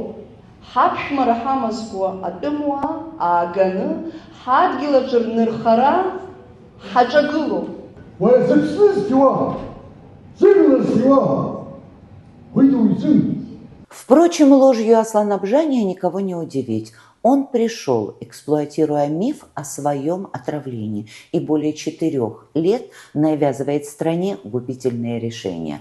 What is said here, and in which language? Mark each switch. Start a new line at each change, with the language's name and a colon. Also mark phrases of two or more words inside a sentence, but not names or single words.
Abkhazian: Ҳаԥшәмара ҳамазкуа атәымуаа ааганы ҳадгьыл аҿы рнырхара ҳаҿагылоуп.
Russian: Впрочем, ложью Аслана Бжания никого не удивить. Он пришел, эксплуатируя миф о своем отравлении, и более 4 лет навязывает стране губительные решения.